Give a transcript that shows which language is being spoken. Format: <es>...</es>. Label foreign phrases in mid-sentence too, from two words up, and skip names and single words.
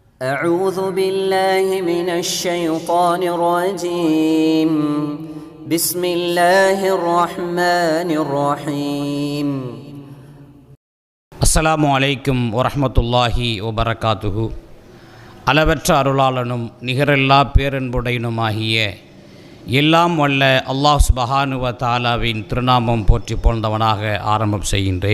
<ar>أعوذ بالله من الشيطان الرجيم بسم الله الرحمن الرحيم السلام عليكم ورحمة الله وبركاته.</ar> <ta>அளவற்ற அருளாளனும் நிகரில்லா பேரன்புடையனுமாகிய எல்லாம் வல்ல அல்லாஹ்</ta> <ar>سبحانه وتعالى</ar> <ta>திருநாமம் போற்றி போழ்ந்தவனாக ஆரம்பம் செய்கின்றேன்.</ta>